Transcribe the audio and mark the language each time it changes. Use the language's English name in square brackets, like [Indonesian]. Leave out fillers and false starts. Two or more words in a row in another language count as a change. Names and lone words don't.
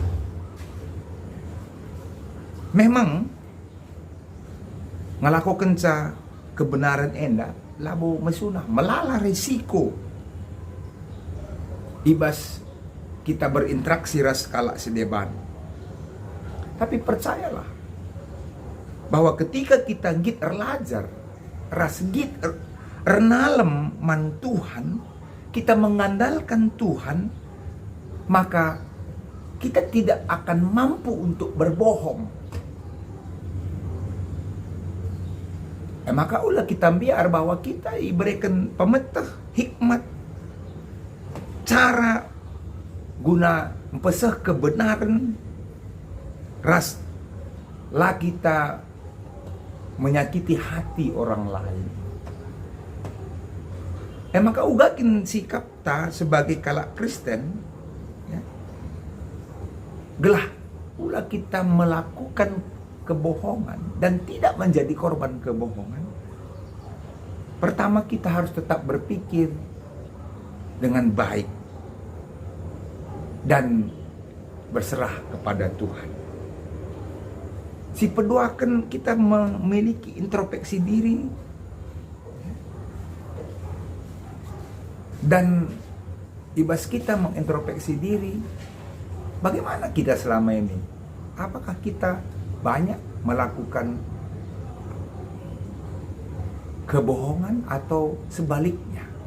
[Batak Karo] Memang ngelakokan sa kebenaran enda labo mesunah melala resiko ibas [Indonesian] kita berinteraksi [Batak Karo] ras kala sedeban. [Indonesian] Tapi percayalah bahwa ketika kita [Batak Karo] git erlajar ras git ernalem man Tuhan, [Indonesian] kita mengandalkan Tuhan, maka kita tidak akan mampu untuk berbohong. Maka ulah kita biar bahwa kita diberikan [Batak Karo] pemetah hikmat [Indonesian] cara [Batak Karo] guna mempesah [Indonesian] kebenaran ras lah kita menyakiti hati orang lain. Maka ugakin [Batak Karo] sikap ta [Indonesian] sebagai [Batak Karo] kalak Kristen [Indonesian] ya, [Batak Karo] gelah ulah [Indonesian] kita melakukan kebohongan dan tidak menjadi korban kebohongan. Pertama kita harus tetap berpikir dengan baik dan berserah kepada Tuhan. Si peduakan kita memiliki introspeksi diri dan ibas kita mengintrospeksi diri. Bagaimana kita selama ini? Apakah kita banyak melakukan kebohongan atau sebaliknya?